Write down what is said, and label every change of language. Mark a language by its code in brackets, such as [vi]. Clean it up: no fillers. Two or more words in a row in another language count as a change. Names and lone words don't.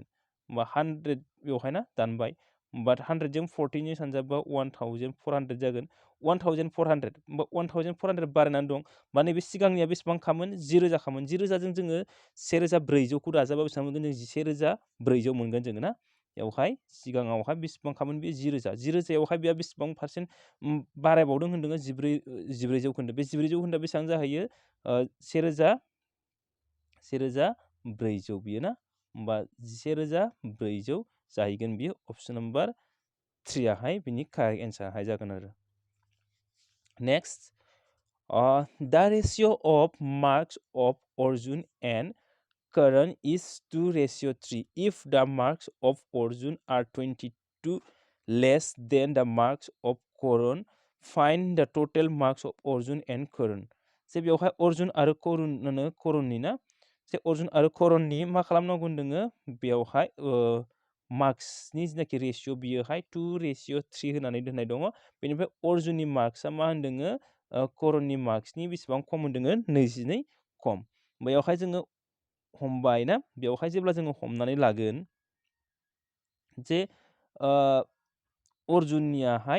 [brx] होमबा 100 बेवहाय ना दानबाय बाट 100 जों 14 जों सानजाबा 1,400 जागोन 1,400 होमबा 1,400 बारायनानै दं बा नैबे सिगांनिया बेसेबां खामोन 10,000 खामोन 10,000 जों जोङो 1,400 खौ दाजाबा बेसेबां मोनगोन जों 11,400 मोनगोन जोङो ना बेवहाय सिगाङावहाय बेसेबां खामोन बे 10,000 10,000आवहाय बेया बेसेबां पार्सेन्ट बारायबावदों होनदोङो 14 जौखोन्दो बे 14 जौखोन्दोआ बेसेबां जाहैयो 1,400 बियो ना होमबा 1,400 जाहैगोन बियो [en] option number 3 [brx] आहाय बिनि [en] correct answer [brx] जागोन आरो नेक्स्ट [en] the ratio of marks of Arjun and Charan is 2:3. If the marks of Arjun are 22 less than the marks of Charan, find the total marks of Arjun and Charan. [brx] जे बेवहाय अर्जुन आरो करननि ना जे अर्जुन आरो करननि मा खालामनांगौ होनदोङो बेवहाय मार्क्सनि जिनाखि रेशियो बियोहाय 2:3 होनानै दोननाय दङ बेनिफ्राय अर्जुननि मार्क्सआ मा होनदोङो करननि मार्क्सनि बेसेबां खम होनदोङो 22 खम बेयावहाय जोङो हमबाय ना बेवहाय जेब्ला जोङो हमनानै लागोन जे अर्जुननियाहाय